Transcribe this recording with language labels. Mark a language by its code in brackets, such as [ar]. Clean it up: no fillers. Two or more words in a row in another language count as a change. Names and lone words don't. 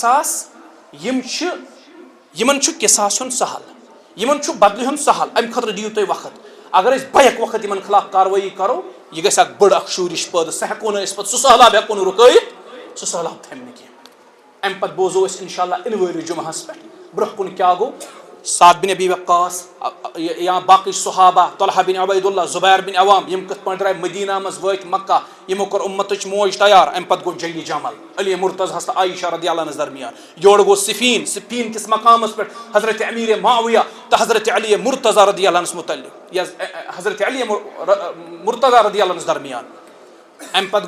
[ks] 3,000 یِمن چھُ قصاص ہُن سہل یِمن چھُ بدلہٕ ہُن سہل امہِ خٲطرٕ دِیِو تُہۍ وقت اگر أسۍ بیک وقت یِمن خلاف کاروٲیی کرو یہِ گژھِ اکھ بٔڑ اکھ شوٗرِش پٲدٕ سُہ ہٮ۪کو نہٕ أسۍ پتہٕ سُہ سہلاب ہٮ۪کو نہٕ رُکٲیِتھ سُہ سہلاب تھمہِ نہٕ کینٛہہ امہِ پتہٕ بوزو أسۍ [ar] انشاء اللہ [ks] اِنہٕ وٲلِس جُمعہس پٮ۪ٹھ برونٛہہ کُن کیٛاہ گوٚو سعد بن ابی وقاص یا باقٕے صحابہ طلحہ بن عبید اللہ زبیر بن عوام یِم کِتھ پٲٹھۍ درٛاے مدیٖنہ منٛز وٲتۍ مکہ یِمو کوٚر اُمتٕچ موج تیار امہِ پتہٕ گوٚو جنگِ جمل علی مرتضیٰ تہٕ عائشہ [ar] رضی اللہ عنہس [ks] درمیان یورٕ گوٚو صفین کِس مقامس پٮ۪ٹھ حضرت امیر معاویہ تہٕ حضرت علی مرتضیٰ [ar] رضی اللہ عنہس [ks] متعلق یا حضرت علی مرتضیٰ [ar] رضی اللہ عنہس [ks] درمیان امہِ پتہٕ